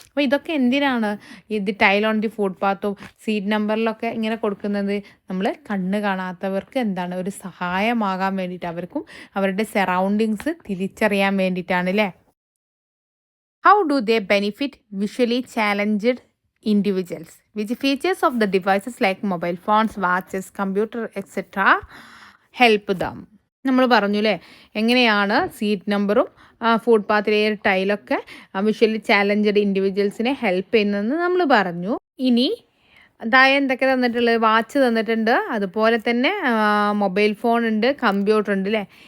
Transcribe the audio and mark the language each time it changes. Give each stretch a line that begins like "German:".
Malayalam: അപ്പോൾ ഇതൊക്കെ എന്തിനാണ് ഇത് tile on the foot Pathum seat നമ്പറിലൊക്കെ ഇങ്ങനെ കൊടുക്കുന്നത്? നമ്മൾ കണ്ണ് കാണാത്തവർക്ക് എന്താണ് ഒരു സഹായമാകാൻ വേണ്ടിയിട്ട്, അവർക്കും അവരുടെ സറൗണ്ടിങ്സ് തിരിച്ചറിയാൻ വേണ്ടിയിട്ടാണ് അല്ലേ.
English: How do they benefit visually challenged individuals? Which features of the devices like mobile phones, watches, computer etc. help them?
Malayalam: നമ്മൾ പറഞ്ഞു അല്ലേ എങ്ങനെയാണ് സീറ്റ് നമ്പറും ഫുട് പാത്തിലെ ടൈലൊക്കെ വിഷ്വലി ചാലഞ്ചഡ് ഇൻഡിവിജ്വൽസിനെ ഹെൽപ്പ് ചെയ്യുന്നതെന്ന് നമ്മൾ പറഞ്ഞു. ഇനി അതായത് എന്തൊക്കെ തന്നിട്ടുള്ളത്? വാച്ച് തന്നിട്ടുണ്ട്, അതുപോലെ തന്നെ മൊബൈൽ ഫോൺ ഉണ്ട്, കമ്പ്യൂട്ടർ ഉണ്ട് അല്ലേ.